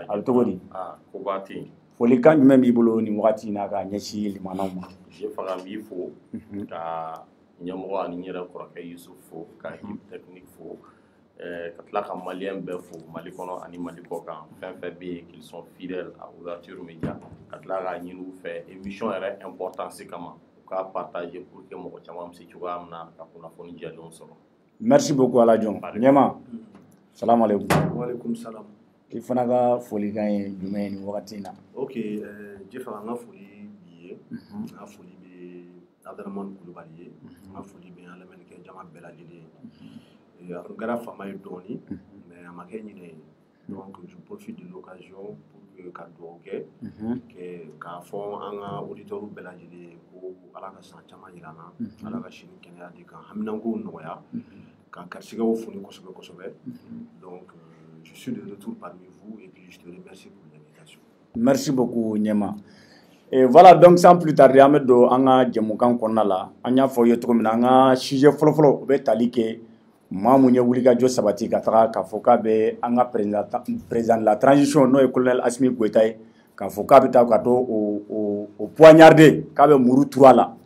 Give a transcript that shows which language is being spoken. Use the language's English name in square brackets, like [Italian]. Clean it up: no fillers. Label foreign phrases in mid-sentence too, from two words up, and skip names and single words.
[Bambara] A bɛ cogo di? Ko baati. Folikan jumɛn b'i bolo nin wagati in na ka ɲɛsin limanaw ma? Jɛfaga n b'i fo ka ɲɛmɔgɔ ani n yɛrɛ kɔrɔkɛ Yusufu fo ka [French] équipe technique [Bambara] fo ka tila ka maliyɛn bɛɛ fo Mali kɔnɔ ani Mali kɔ kan fɛn fɛn bɛ yen [French] qu'ils sont fidèles à ouverture média [Bambara] ka tila k'a ɲini u fɛ émission yɛrɛ importance kama ka partager pour que mɔgɔ caman bɛ se cogoya min na ka kunnafoni jɛlenw sɔrɔ. [French] Merci beaucoup Alajon. Ɲɛma. [Arabic] Salam alaikum. Wa alaikum salam. [Bambara] I fana ka folikan ye jumɛn ye nin wagati in na? Ok, Jefa an ka foli b'i ye. An ka foli bɛ Abdramane Kulubali ye. An ka foli bɛ an lamɛnnikɛ jama bɛɛ lajɛlen ye. A tun kɛra faama ye dɔɔni, mais a ma kɛ ɲinɛ ye. [French] Donc je profite de l'occasion pour [Bambara] ka dugawu kɛ k'a fɔ an ka auditeurs bɛɛ lajɛlen ko Ala ka san caman jira an na, Ala ka si ni kɛnɛya di kan, haminankow nɔgɔya, ka garisigɛw foni kosɛbɛ kosɛbɛ. [French] Donc je suis de retour parmi vous et puis je te remercie pour l'invitation. Merci beaucoup Ɲɛma. Et voilà, donc sans plus tarder [Bambara] an bɛ don an ka jɛmukan kɔnɔna la. An y'a fɔ ye cogo min na, an ka sujet fɔlɔfɔlɔ o bɛ tali kɛ maa mun ye wulikajɔ sabati ka taga k'a fɔ k'a bɛ an ka [French] président de la transition [Bambara] n'o ye colonel Asimi Goyita ye k'a fɔ k'a bɛ taa ka to o poignarder k'a bɛ muru turu a la.